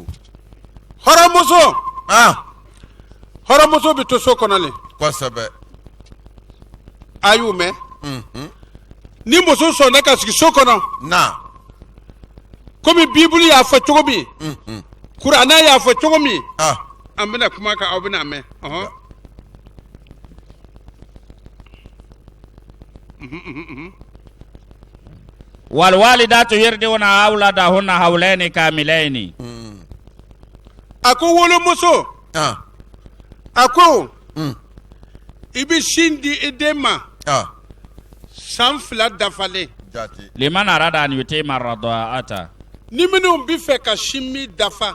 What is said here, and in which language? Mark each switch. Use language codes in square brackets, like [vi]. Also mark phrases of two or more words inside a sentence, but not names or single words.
[bm] hɔrɔnmuso hɔrɔnmuso bɛ to so kɔnɔ le kosɛbɛ a y'u mɛn ni muso sɔnna ka sigi so kɔnɔ na komi bibulu y'a fɔ cogo min kuranɛ y'a fɔ cogo min an bɛna kuma kan aw bɛna mɛn [ar] والوالدات يرضعن أولادهن حولين كاملين [bm] a ko wolomuso a ko i bɛ sin di i den ma san 2 dafalen [ar] لمن أراد أن يتم الرضاعة [bm] ni minnu bɛ fɛ ka sin min dafa